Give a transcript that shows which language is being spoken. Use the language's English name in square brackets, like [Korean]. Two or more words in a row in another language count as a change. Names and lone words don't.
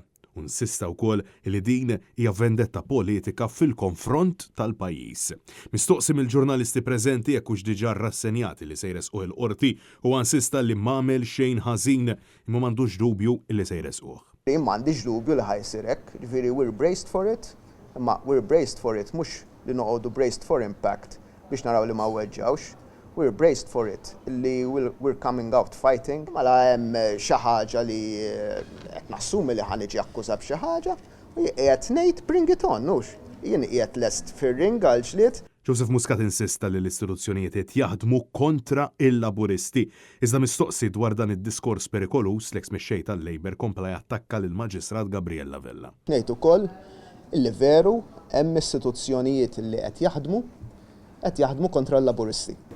[Maltese] Insista wkoll li din hija vendetta politika fil-konfront tal-pajjiż. Mistoqsi mill-ġurnalisti preżenti jekk hux diġà rassenjati li se jresquh il-qorti u insista li m'għamel xejn ħażin imma m'għandux dubju li se jresquh. M'għandix dubju li ħajsir hekk, jiġifieri [English] we're braced for it, [Maltese] imma [English] we're braced for it [Maltese] mhux li noqogħdu [English] braced for impact [Maltese] biex naraw li ma weġġawx. [English] We're braced for it, li we're coming out fighting. [Maltese] Mela hemm xi ħaġa li qed nassumi li ħaniġi akkuża b'xi ħaġa u qiegħed ngħid [English] bring it on, [Maltese] mhux. Jien qiegħed lest fir-ring għal ġlied. Joseph Muscat insista li l-istituzzjonijiet qed jaħdmu kontra il-Laburisti. Iżda mistoqsi dwar dan id-diskors perikolus l-eks mexxej tal-Labor kompla jattakka lill-Maġistrat Gabriella Vella. Ngħid ukoll illi veru hemm istituzzjonijiet li qed jaħdmu kontra l-Laburisti.